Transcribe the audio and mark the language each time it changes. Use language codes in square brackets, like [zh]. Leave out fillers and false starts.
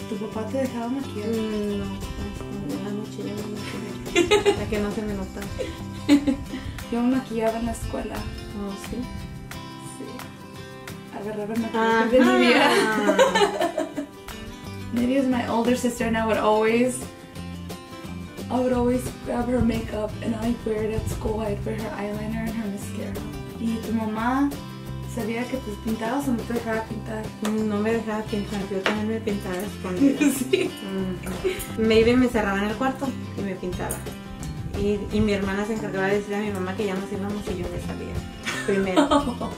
[es] ¿Tu papá te dejaba maquillar? No, en la noche yo me maquillé. Para que no se me notara. Yo me maquillaba en la escuela. Oh, sí. Sí. Agarraba el maquillaje de mi vida. [en] Maybe as my older sister, and I would always grab her makeup and I'd wear it at school. I'd wear her eyeliner and her mascara. [es] ¿Y tu mamá sabía que te pintabas o no te dejaba pintar? No me dejaba pintar, yo también me pintaba escondida. Sí. Maybe me cerraba en el cuarto y me pintaba. Y mi hermana se encargaba de decirle a mi mamá que ya nos íbamos y yo me salía. Primero.